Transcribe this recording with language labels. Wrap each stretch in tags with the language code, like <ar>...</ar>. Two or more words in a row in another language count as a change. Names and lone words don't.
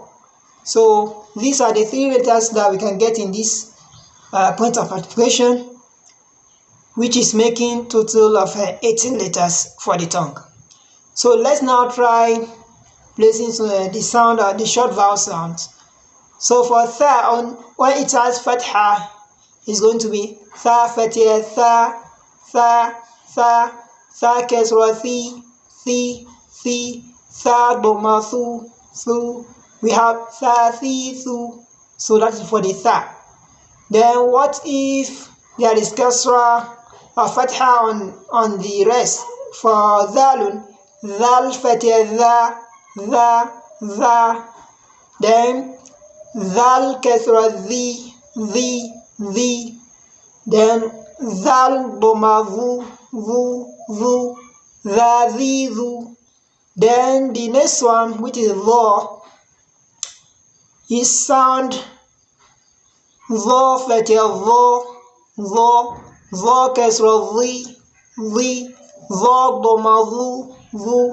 <en>So these are the three letters that we can get in this point of articulation, which is making total of 18 letters for the tongue. So let's now try placing the sound, the short vowel sounds. So for Tha, when it has Fatha, it's going to be Tha Fatha, Tha, Tha, Tha, Tha Kesra, Thi, Tha Doma, Thu. We have Tha, Thi, Thu. So that is for the Tha. Then what if there is Kesra or Fatha on the rest? For Dhalun, Dhal Fatha, Dha. Then Dhal Kesra, Thi. Then Zal Doma, Vu, Dha, Thi, Thu. Then the next one, which is Vo, is sound Vo Fatha, Vo Kesra, Thi, Vo Doma, Vu.</en>